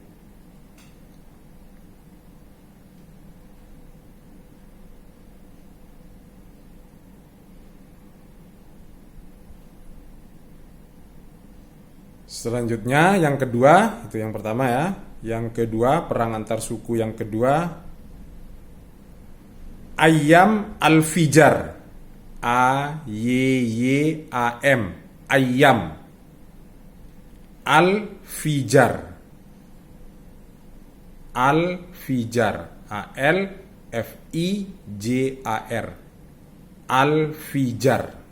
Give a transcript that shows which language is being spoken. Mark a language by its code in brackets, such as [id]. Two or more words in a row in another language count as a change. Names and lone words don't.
[id] Selanjutnya yang kedua, itu yang pertama ya. Yang kedua, perang antar suku yang kedua, Ayyam Al-Fijar. A-Y-Y-A-M. Ayyam Al-Fijar. Al-Fijar. A-L-F-I-J-A-R. Al-Fijar.